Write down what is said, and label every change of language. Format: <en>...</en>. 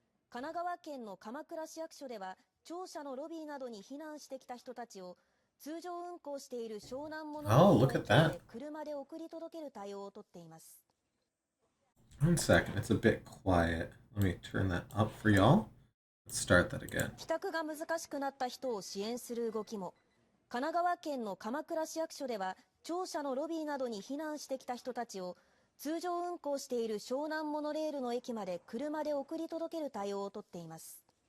<ja>神奈川県の鎌倉市役所では庁舎のロビーなどに避難してきた人たちを通常運行している湘南モノレールで車で送り届ける対応をとっています。</ja> <en>One second, it's a bit quiet. Let me turn that up for y'all. Let's start that again.</en> <ja>帰宅が難しくなった人を支援する動きも。神奈川県の鎌倉市役所では庁舎のロビーなどに避難してきた人たちを通常運行している湘南モノレールの駅まで車で送り届ける対応をとっています。</ja>